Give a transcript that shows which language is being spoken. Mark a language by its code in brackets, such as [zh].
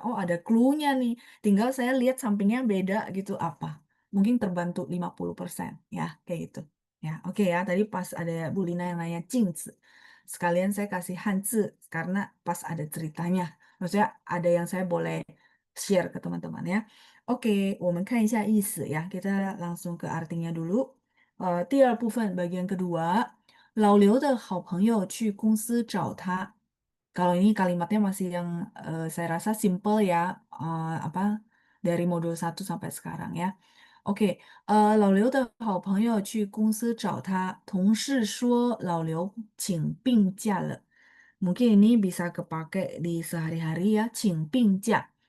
[id] Oh, ada clue-nya nih. Tinggal saya lihat sampingnya beda gitu apa. Mungkin terbantu 50% ya, kayak gitu. Ya, oke ya. Tadi pas ada Bu Lina yang nanya Jingzi. Sekalian saya kasih Hanzi karena pas ada ceritanya. Maksudnya ada yang saya boleh share ke teman-teman ya. [zh] Oke, 我们看一下意思 ya. [id] Kita langsung ke artinya dulu. [zh] 第二部分 [id] bagian kedua. [zh] 老刘的好朋友去公司找他。 [id] Kalau ini kalimatnya masih yang saya rasa simple ya, apa dari modul 1 sampai sekarang ya. [zh] Oke, 老刘的好朋友去公司找他，同事说老刘请病假了。 [id] Mungkin ini bisa kepake di sehari-hari ya, 请病假.